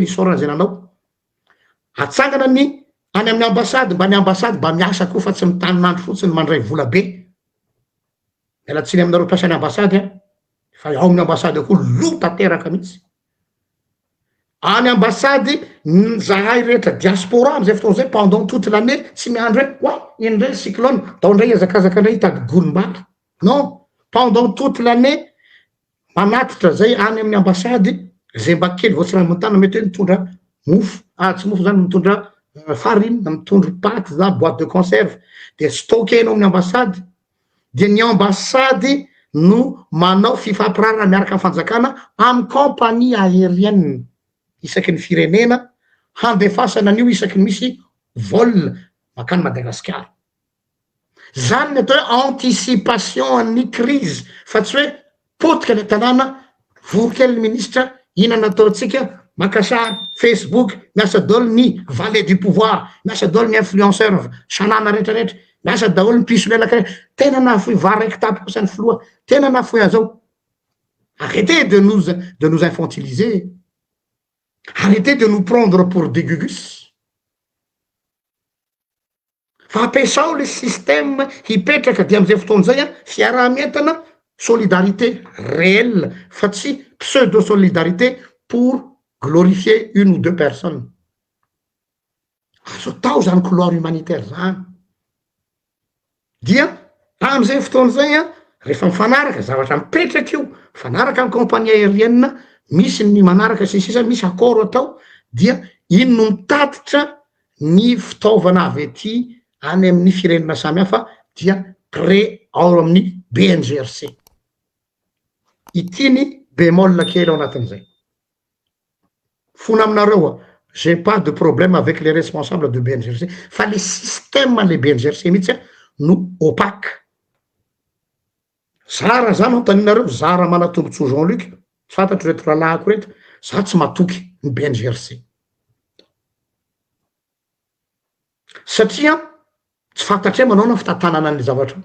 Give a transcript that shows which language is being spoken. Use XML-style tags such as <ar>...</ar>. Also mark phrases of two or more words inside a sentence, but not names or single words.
<mg>isorana zay nanao atsangana ny any amin'ny ambassade mba ny ambassade mba miasa koa fa tsy mitanynandro fotsiny mandray vola be mialatsiny aminareo mpiasan'ny ambassade fa ao amin'ny ambassade koa lota teraka mihitsy any ambassady zahay rehetra diaspora am'izay fotoan'izay</mg> <fr>pendant toute l'année</fr> <mg>tsy miandro hoe oa indray cyclone tao indray ezakazaka indray hitady golombary non,</mg> <fr>pendant toute l'année</fr> <mg>manatitra zay any amin'ny ambassady zay mba kely voatsirany montana mety hoe mitondra mofo tsy mofo zany mitondra farine mitondra paty za</mg> <fr>boîte de conserve</fr> <mg>de stockenao amin'ny ambassady de ny ambassady no manao fifampirarana miaraka amin'ny fanjakana amin'ny compagnie aérienne isaky ny firenena handefasana an'io isaky ny misy vol makany Madagasikara. Zany ny atao hoe anticipation ny crise fa tsy hoe potika ny tanàna vorokely ministra ina nataotsika makasa Facebook miasa daholo ny</mg> <fr>valet du pouvoir</fr> <mg>miasa daholo ny influenceur sanana rehetrarehetra miasa daholo ny piso lelaka tena nafoy varaiky tapy kosa ny filoha tena nafoy azao.</mg> <fr>Arrêtez de nous infantiliser. Arrêtez de nous prendre pour des gugus.</fr> <mg>Fa ampiasao le système hipetraka dia am'izay fotoan'izay fiarah-mientana</mg> <fr>solidarité réelle</fr> <mg>fa tsy</mg> <fr>pseudo solidarité pour glorifier une ou deux personnes.</fr> <mg>Azo tao zany</mg> <fr>couloir humanitaire</fr> <mg>zany dia am'izay fotoan'izay rehefa mifanaraka zavatra mipetraky io mifanaraka amin'ny compagnie aérienne misy ny manaraka sisisa misy accord atao dia ino no mitatitra ny fitaovana avy ety any amin'ny firenena samihafa dia pré ao amin'ny BNGRC. Ity ny bémol kely ao anatin'izay. Fona aminareo</mg> <fr>j'ai pas de problème avec les responsables de BNGRC fa le système le BNGRC</fr> <mg>mihitsy no</mg> <fr>opaque.</fr> <mg>Zara zany antaninareo zara manatombontso Jean-Luc tsy fantatro reto rahalahyko reto za tsy matoky ny BNGRC satria tsy fantatra manao na fitantanana ny zavatra.</mg>